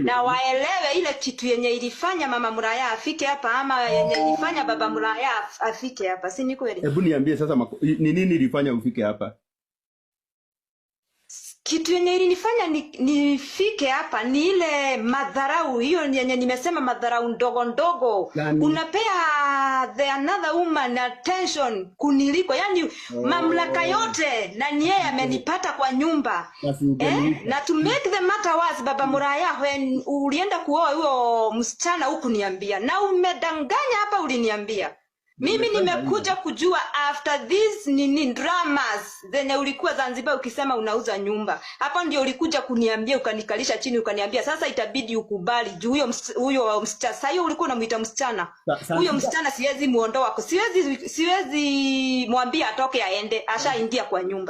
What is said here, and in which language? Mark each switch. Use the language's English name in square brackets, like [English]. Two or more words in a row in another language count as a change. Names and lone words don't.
[Swahili] na waelewe ile kitu yenye ilifanya mama Muraya afike hapa ama yenye ilifanya baba Muraya afike hapa, si ni kweli? Hebu niambie sasa ni nini ilifanya ufike hapa? Kitu yenye ilinifanya nifike hapa ni ile madharau hiyo yenye nimesema, madharau ndogo ndogo. Unapea [English] the another woman attention [Swahili] kuniliko, yani mamlaka yote na ni yeye amenipata kwa nyumba. Na [English] to make the matter worse, [Swahili] baba Muraya, when ulienda kuoa huyo msichana huku niambia, na umedanganya hapa uliniambia. Mimi nimekuja kujua [English] after this [Swahili] nini dramas zenye ulikuwa Zanzibar ukisema unauza nyumba. Hapo ndio ulikuja kuniambia, ukanikalisha chini ukaniambia sasa itabidi ukubali juu huyo msichana. Sasa hiyo ulikuwa unamuita msichana. Huyo msichana siwezi muondoa, siwezi mwambia atoke aende, ashaingia kwa nyumba.